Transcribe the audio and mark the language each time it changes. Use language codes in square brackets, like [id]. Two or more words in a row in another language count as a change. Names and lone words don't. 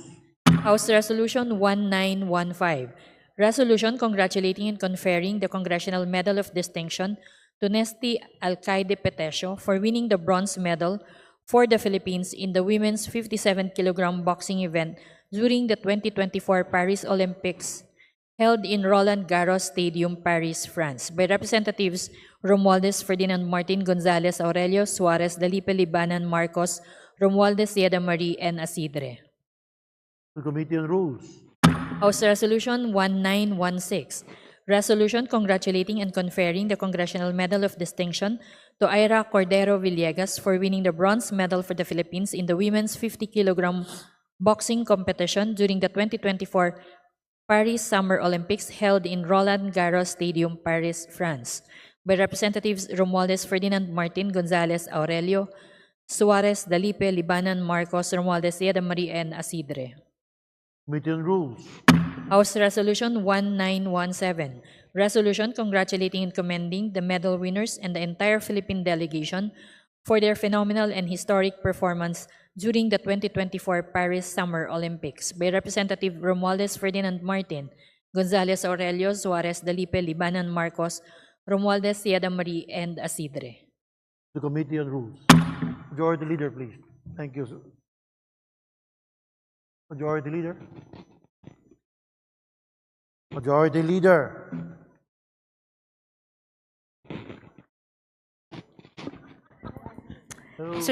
[en] House Resolution 1915, resolution congratulating and conferring the Congressional Medal of Distinction to Nesty Alcaide Petesio for winning the bronze medal for the Philippines in the women's 57-kilogram boxing event during the 2024 Paris Olympics held in Roland Garros Stadium, Paris, France, by Representatives Romualdez Ferdinand Martin Gonzalez Aurelio Suarez Dalipe Libanan Marcos Romualdez Yeda Marie and Asidre. The Committee on Rules. House Resolution 1916, resolution congratulating and conferring the Congressional Medal of Distinction to Ira Cordero Villegas for winning the bronze medal for the Philippines in the women's 50-kilogram boxing competition during the 2024 Paris Summer Olympics held in Roland Garros Stadium, Paris, France, by Representatives Romualdez Ferdinand Martin Gonzalez Aurelio, Suarez Dalipe Libanan Marcos Romualdez Yeda Marie and Asidre. Committee on Rules. House Resolution 1917, resolution congratulating and commending the medal winners and the entire Philippine delegation for their phenomenal and historic performance during the 2024 Paris Summer Olympics by Representative Romualdez Ferdinand Martin, Gonzalez Aurelio, Suarez Dalipe, Libanan Marcos, Romualdez Yeda Marie, and Asidre. The Committee on Rules. Majority Leader, please. Thank you, sir. Majority Leader. Majority Leader. Mr.